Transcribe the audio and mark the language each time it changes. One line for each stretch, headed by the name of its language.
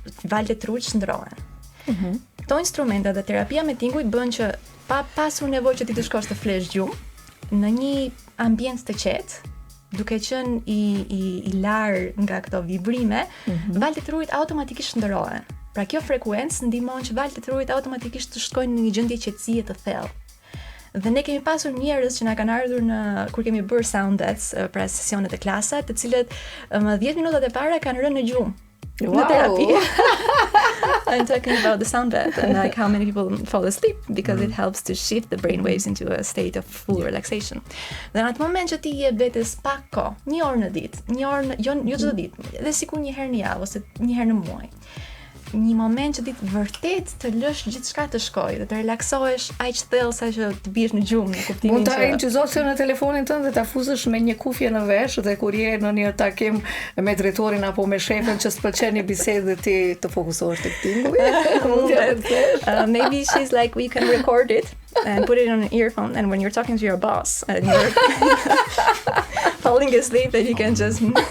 Albanian: Valët e trurit shndrohen. Këto instrumenta dhe terapia me tinguj bën që pa pasur nevojë që ti të shkosh të flesh gjumë, në një ambient të qetë, duke qenë i larë nga këto vibrime, valët e trurit automatikisht shndrohen. Pra kjo frekuencë ndihmon që valët e trurit automatikisht të shkojnë në një gjendje qetësie të thellë. Dhe ne kemi pasur njerëz që na kanë ardhur kur kemi bërë sound baths, pra sesionet e klasa, të cilët 10 minutat e para kanë rënë në gjumë.
English: Wow.
Albanian: Në terapi.
English: I'm talking about the sound bath and like how many people fall asleep because it helps to shift the brain waves into a state of full relaxation.
Albanian: Dhe në atë moment që ti jep vetes pak kohë, 1 orë në ditë, 1 orë jo çdo ditë, edhe sikur një herë në javë ose një herë në muaj. Një moment që ti vërtet të lësh gjithçka të shkojë dhe të relaksohesh aq thellë sa që të biesh në gjumë, në kuptimin Mund ta injizosh në telefonin tënd dhe ta fuzësh me një kufje në vesh dhe kur je në një takim me drejtorin apo me shefin që s'pëlqen një bisedë dhe ti të fokusohesh tek tinguji.
English: Maybe she's like, we can record it and put it on an earphone, and when you're talking to your boss and you're falling asleep, then you can just